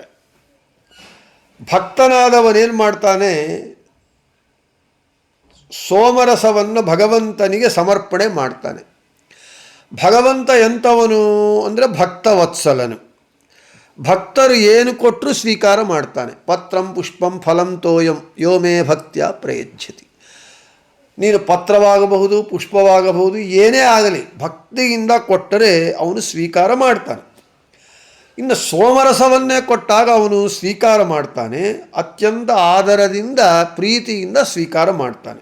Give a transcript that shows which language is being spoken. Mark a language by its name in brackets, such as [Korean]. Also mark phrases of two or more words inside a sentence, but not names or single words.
[Kannada] ಭಕ್ತನಾದವನೇನು ಮಾಡ್ತಾನೆ, ಸೋಮರಸವನ್ನು ಭಗವಂತನಿಗೆ ಸಮರ್ಪಣೆ ಮಾಡ್ತಾನೆ. ಭಗವಂತ ಎಂಥವನು ಅಂದರೆ ಭಕ್ತವತ್ಸಲನು. ಭಕ್ತರು ಏನು ಕೊಟ್ಟರೂ ಸ್ವೀಕಾರ ಮಾಡ್ತಾನೆ. [Sanskrit] ಪತ್ರಂ ಪುಷ್ಪಂ ಫಲಂ ತೋಯಂ ಯೋ ಮೇ ಭಕ್ತ್ಯ ಪ್ರಯಚ್ಛತಿ. [Kannada] ನೀನು ಪತ್ರವಾಗಬಹುದು, ಪುಷ್ಪವಾಗಬಹುದು, ಏನೇ ಆಗಲಿ ಭಕ್ತಿಯಿಂದ ಕೊಟ್ಟರೆ ಅವನು ಸ್ವೀಕಾರ ಮಾಡ್ತಾನೆ. ಇನ್ನು ಸೋಮರಸವನ್ನೇ ಕೊಟ್ಟಾಗ ಅವನು ಸ್ವೀಕಾರ ಮಾಡ್ತಾನೆ, ಅತ್ಯಂತ ಆದರದಿಂದ ಪ್ರೀತಿಯಿಂದ ಸ್ವೀಕಾರ ಮಾಡ್ತಾನೆ.